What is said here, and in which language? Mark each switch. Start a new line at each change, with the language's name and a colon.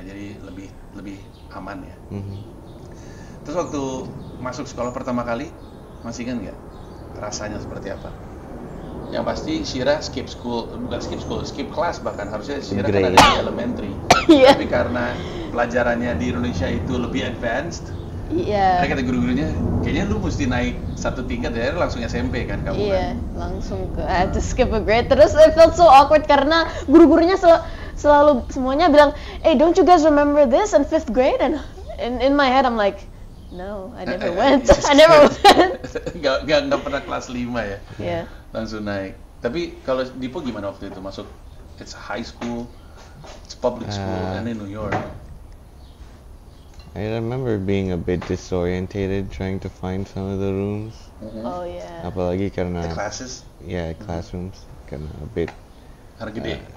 Indonesian: Jadi lebih aman ya. Terus waktu masuk sekolah pertama kali, masih ingat nggak rasanya seperti apa? Yang pasti Shira skip kelas bahkan harusnya Shira kan ada di elementary. Tapi karena pelajarannya di Indonesia itu lebih advanced. Karena kata guru-gurunya, kayaknya lu mesti naik satu tingkat ya, langsung SMP kan kamu kan? Langsung
English: I had to skip a grade.
Indonesian: Terus
English: I felt so awkward
Indonesian: karena guru-gurunya selalu semuanya bilang,
English: hey, don't you guys remember this in 5th grade? And in my head I'm like, no, I never went. I never went.
Indonesian: Nggak pernah kelas 5 ya? Iya. Langsung naik. Tapi kalau Dipo gimana waktu itu masuk?
English: It's a high school, it's public school, and in New York. I remember being a bit disorientated trying to find some of the rooms. Oh yeah.
Indonesian: Apalagi karena
English: the classes? Yeah, classrooms karena a bit
Indonesian: gede.